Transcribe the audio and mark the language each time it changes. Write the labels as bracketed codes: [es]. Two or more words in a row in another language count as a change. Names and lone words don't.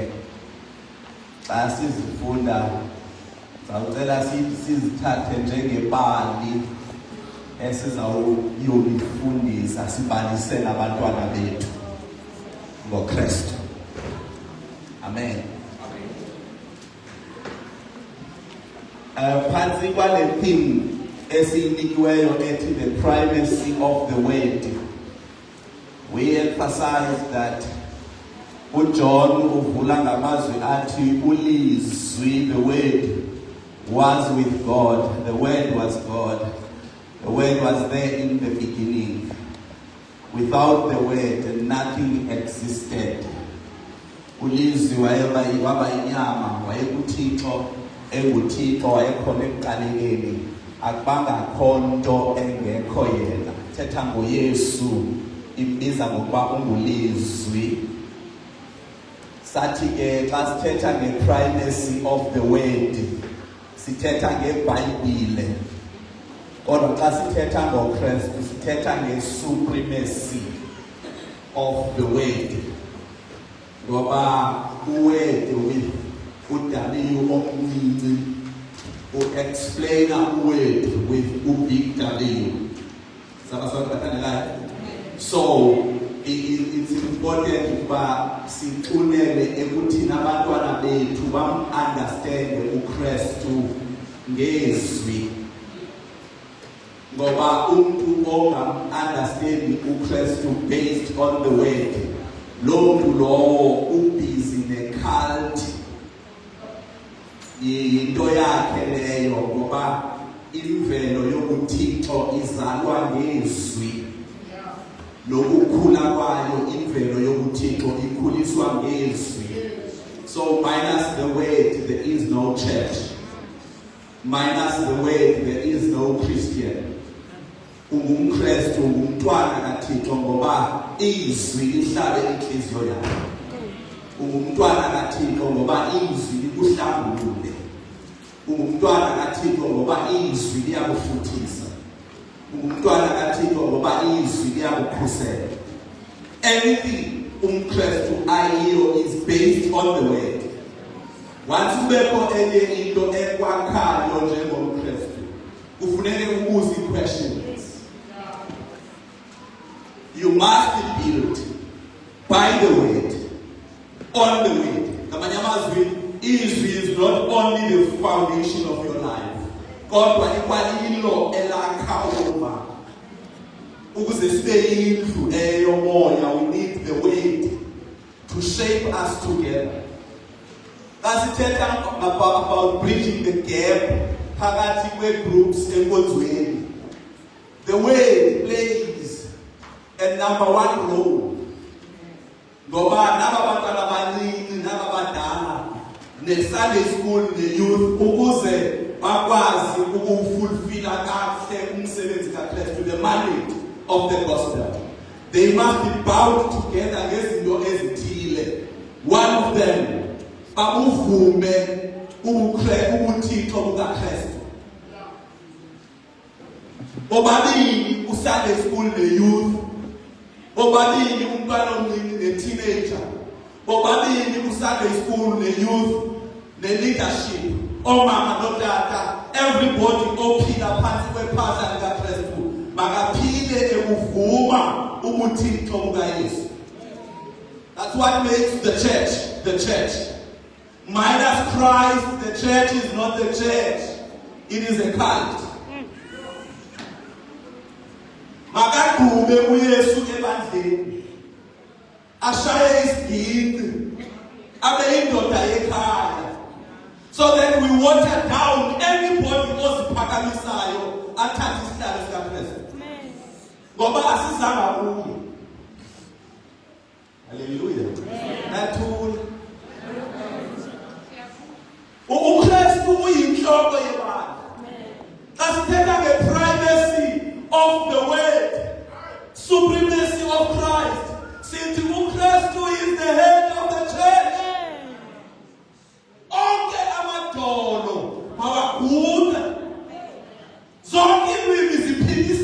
[xh] Xa sizifunda sawucela sizithathe njengebali esizawuyolifundisa sibalisele abantwana bethu ngoKristu. Amen. Phansi kwale theme esinikiweyo ethi [en] the primacy of the word, we emphasize that [xh] uJohn uvula ngamazwi athi ulizwi, [en] the word was with God, the word was God, the word was there in the beginning. Without the word nothing existed. [xh] Ulizwi waba inyama, wayekuThixo, enguThixo, wayekhona ekuqalekeni, akubanga khonto engekho yena. Thetha ngoYesu, imbiza ngokuba ungulizwi. Sathi ke xa sithetha nge- [en] primacy of the word, [xh] sithetha ngeBhayibhile. Kodwa xa sithetha ngoKristu sithetha nge- [en] supremacy of the word. [xh] Ngoba uword with uW omncinci u-explainer uword with ubig W. [en] So it's important [xh] ukuba sixunele ekuthini abantwana bethu bam-understande uKristu ngezwi. Ngoba umuntu ongam-understandi uKristu [en] based on the word, [xh] lo muntu lowo ubhizi ne-cult, yinto yakhe leyo. Ngoba imvelo yobuThixo izalwa ngezwi, lokukhula kwayo imvelo yobuThixo ikhuliswa ngezwi. [en] So minus the word there is no church, minus the word there is no Christian. [xh] UngumKristu, ungumntwana kaThixo ngoba izwi lihlale inhliziyo yakho. Ungumntwana kaThixo ngoba izwi likuhlambulule. Ungumntwana kaThixo ngoba izwi liyakufuthisa. Ungumntwana kaThixo ngoba izwi liyakukhusela. [en] Anything [xh] umKristu ayiyo [en] is based on the word. [xh] Once ubekho enye into ekwakhayo njengomKristu, kufuneke ubuze questions. [en] You must be built by the word, on the word. [xh] Ngamanye amazwi, izwi [en] is not only the foundation of your life, [xh] kodwa ikwalilo elakha uma. Ukuze sibe indlu eyomoya, [en] we need the word to shape us together. [xh] Asithetha [en] about bridging the gap [xh] phakathi kwe-groups enkonzweni, [en] the word plays a number one role. [xh] Ngoba naba bantwana abancinci naba badala ne-Sunday school ne-youth ukuze bakwazi ukufulfilla kahle umsebenzi kaKristu, [en] the mandate of the gospel, they must be bound together [xh] ngezinto ezithile. [en] One of them, [xh] babuvume ubuThixo bukaKristu. Bobabili uSunday school ne-youth, bobabili umntwana omncane ne-teenager, bobabili uSunday school ne-youth ne-leadership, omama notata, everybody ophila phansi kwephahla likaKristu makaphile ekuvuma ubuThixo bukaYesu. [en] That's what makes the church the church. Minus Christ, the church is not the church. It is a cult. [xh] Makadume uYesu ebandleni, ashaye isigidi, abe indoda yekhaya, [en] so that we water down anybody [xh] oziphakamisayo athathe isihlalo sikaKristu. Ngoba asizanga kuye. Hallelujah. Nathula. uKristu uyinhloko yebandla. Xa sithetha nge- [en] primacy of the word, supremacy of Christ, [xh] sithi uKristu [en] is the head of the church. [xh] Onke amadolo mawagude, zonke iilwimi ziphinde